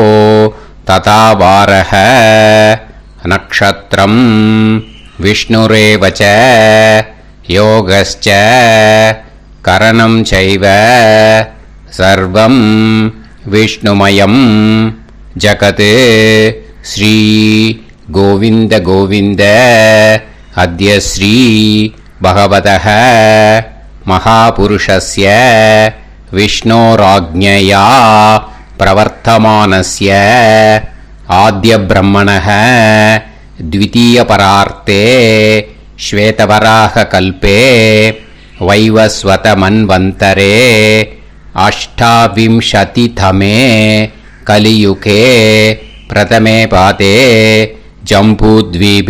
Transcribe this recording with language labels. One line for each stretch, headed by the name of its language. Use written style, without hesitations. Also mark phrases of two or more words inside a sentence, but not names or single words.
Sanskrit: तथावार नक्षत्रं विष्णुरेवच योगश्च करणं चैव सर्वं विष्णुमयं जगत् श्री गोविन्द गोविन्द अद्य श्री भगवतः महापुरुषस्य विष्णोराज्ञया प्रवर्तमानस्य आद्य ब्रह्मणः द्वितीयपरार्ते श्वेतवराह कल्पे वैवस्वत मन्वन्तरे अष्टाविंशतितमे कलियुगे प्रथमे पादे जम्बूद्वीपे